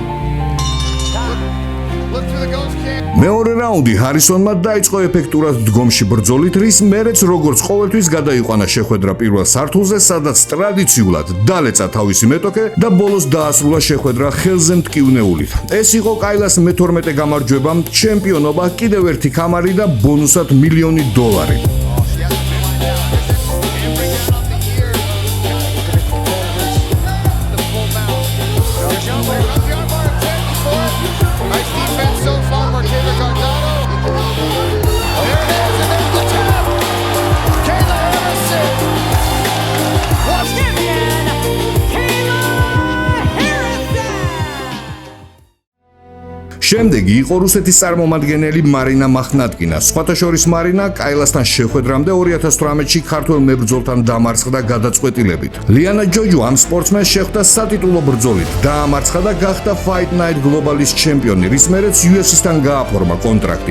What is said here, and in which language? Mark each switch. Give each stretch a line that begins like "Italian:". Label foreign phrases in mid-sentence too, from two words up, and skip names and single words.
Georgian: მეორე რაუნდი ჰარისონმა დაიწყო ეფექტურად დგომში ბრძოლით, რის მერეც როგორც ყოველთვის გადაიყვანა შეხვედრა პირველ სართულზე, სადაც ტრადიციულად დალეცა თავისი მეტოქე და ბოლოს დაასრულა შეხვედრა ხელზე მტკივნეულით. ეს იყო კაილას მე-12 გამარჯვება, ჩემპიონობა, კიდევ ერთი კამარი და ბონუსად $1,000,000.
English: Nice defense so far, Martina Gargano. There it is, and there's the tap. Kayla Harrison. Champion, Kayla Harrison!
Georgian: შემდეგი იყო რუსეთის წარმომადგენელი მარინა მახნატკინა. სხვათა შორის მარინა კაილასთან შეხვედრამდე 2018-ში ქართველ მებრძოლთან დამარცხდა გადაწყვეტილებით. ლიანა ჯოჯუ ამ სპორტსმენს შეხვდა სატიტულო ბრძოლით, დაამარცხა და გახდა Fight Night Global-ის ჩემპიონი, რის მერეც UFC-სთან გააფორმა კონტრაქტი.